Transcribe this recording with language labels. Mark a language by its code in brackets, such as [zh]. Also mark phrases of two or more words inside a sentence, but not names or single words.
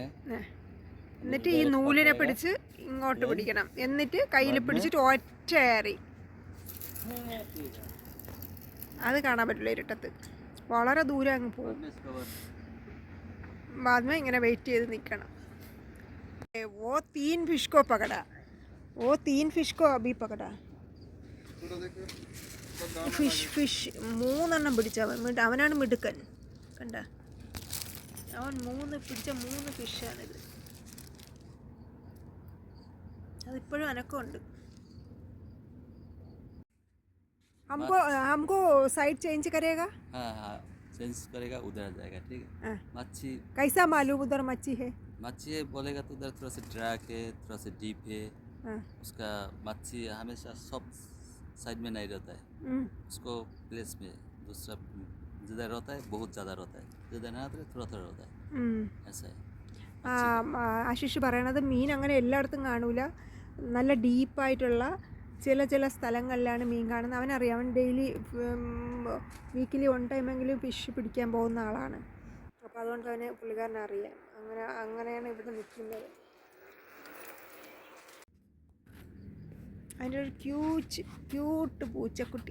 [ml] എന്നിട്ട് ഈ നൂലിനെ പിടിച്ച് ഇങ്ങോട്ട് പിടിക്കണം. എന്നിട്ട് കയ്യിൽ പിടിച്ചിട്ട് ഒറ്റയേറി. അത് കാണാൻ പറ്റില്ല ഇരുട്ടത്ത്. വളരെ ദൂരം അങ്ങ് പോകും. [hi] बाद में [ml] ഇങ്ങനെ വെയിറ്റ് ചെയ്ത് നിൽക്കണം. [hi] वो 3 फिश को पकड़ा. वो 3 फिश को अभी पकड़ा. [ml] ഫിഷ് 3 എണ്ണം പിടിച്ചവൻ. അവനാണ് മിടുക്കൻ. കണ്ട, അവൻ 3 പിടിച്ച 3 ഫിഷാണിത്. അതിപ്പോഴും അനക്കമുണ്ട്. [hi] हमको [en] side change [hi] करेगा. हाँ चेंज करेगा, उधर जाएगा. ठीक है. मच्छी कैसा मालूम उधर मच्छी है? मच्छी है बोलेगा तो उधर थोड़ा सा ड्रैक है, थोड़ा सा डीप है. उसका मच्छी हमेशा सब साइड में नहीं रहता है. उसको प्लेस में दूसरा जिधर रहता है बहुत ज़्यादा रहता है, जिधर नहीं रहता है थोड़ा थोड़ा रहता है. ऐसा है. [ml] ആശിഷ് പറയണത് മീൻ അങ്ങനെ എല്ലായിടത്തും കാണൂല. നല്ല ഡീപ്പായിട്ടുള്ള ചില സ്ഥലങ്ങളിലാണ് മീൻ കാണുന്നത്. അവനറിയാം. അവൻ [en] daily weekly [ml] 1 ടൈമെങ്കിലും ഫിഷ് പിടിക്കാൻ പോകുന്ന ആളാണ്. അപ്പോൾ അതുകൊണ്ട് അവന് പുള്ളിക്കാരനറിയാം. അങ്ങനെയാണ് ഇവിടെ നിൽക്കുന്നത്. അതിൻ്റെ ഒരു ക്യൂട്ട് പൂച്ചക്കുട്ടി.